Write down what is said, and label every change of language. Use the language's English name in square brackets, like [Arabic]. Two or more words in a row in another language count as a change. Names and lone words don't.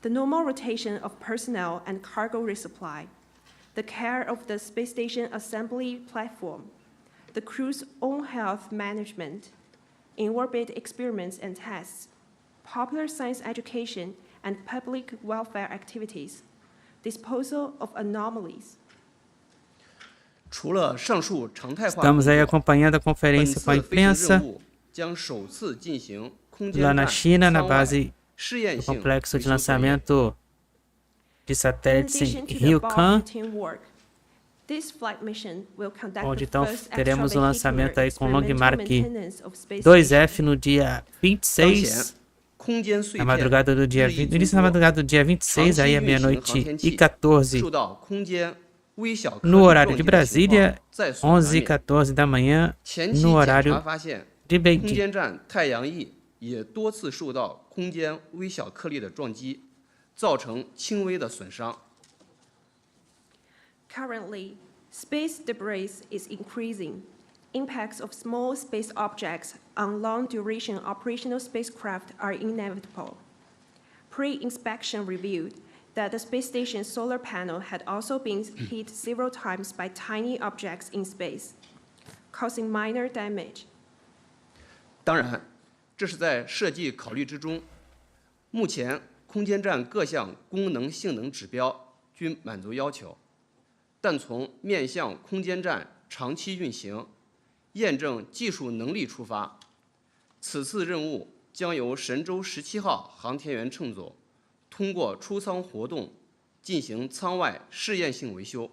[English] The normal rotation of personnel and cargo resupply, the care of the space station assembly platform, the crew's own health management, in-orbit experiments and tests, popular science education and public welfare activities, disposal of anomalies. [Chinese] 除了上述常态化 [Portuguese] Estamos aí [Chinese] 工作， [Portuguese] acompanhando a [Chinese] 本 [Portuguese] conferência com a [Chinese] 次飞行 [Portuguese] imprensa [Chinese] 任务将首次进行空间 [Portuguese] lá [Chinese] 站 [Portuguese] na China, na [Chinese] 舱外 [Portuguese] base [Chinese] 试验 [Portuguese] do [Chinese] 性 [Portuguese] complexo [Chinese] 维 [Portuguese] de [Chinese] 修作业 [Portuguese] lançamento de [English] In [Portuguese] satélites [English] addition [Portuguese] em [English] to the above [Portuguese] Ryukan, [English] routine work, this flight mission will conduct [Portuguese] onde [English] the [Portuguese] então [English] first [Portuguese] teremos o lançamento aí com o Long [English] experimental [Portuguese] Mark [English] maintenance of space [Portuguese] 2F [English] station. [Portuguese] no dia [Chinese] 当前 [Portuguese] 26. [Chinese] 空间碎 [Portuguese] Na [Chinese] 片 [Portuguese] madrugada do dia 20, no início da madrugada do dia 26, aí à meia-noite e 14, [Chinese] 受到空间微小颗 [Portuguese] no [Chinese] 粒 [Portuguese] horário [Chinese] 撞 [Portuguese] de [Chinese] 击的情况 [Portuguese] Brasília, [Chinese] 在所难 [Portuguese] 11 e [Chinese] 免。 [Portuguese] 14 da manhã, [Chinese] 前期 [Portuguese] no [Chinese] 检查 [Portuguese] horário [Chinese] 发现， [Portuguese] de [Chinese] 空 [Portuguese] Beijing. [Chinese] 间站太阳翼也多次受到空间微小颗粒的撞击，造成轻微的损伤。 [English] Currently, space debris is increasing. Impacts of small space objects on long-duration operational spacecraft are inevitable. Pre-inspection revealed that the space station's solar panel had also been hit several times by tiny objects in space, causing minor damage. [Chinese] 当然，这是在设计考虑之中。目前，空间站各项功能性能指标均满足要求，但从面向空间站长期运行、验证技术能力出发，此次任务将由神舟17号航天员乘组通过出舱活动进行舱外试验性维修。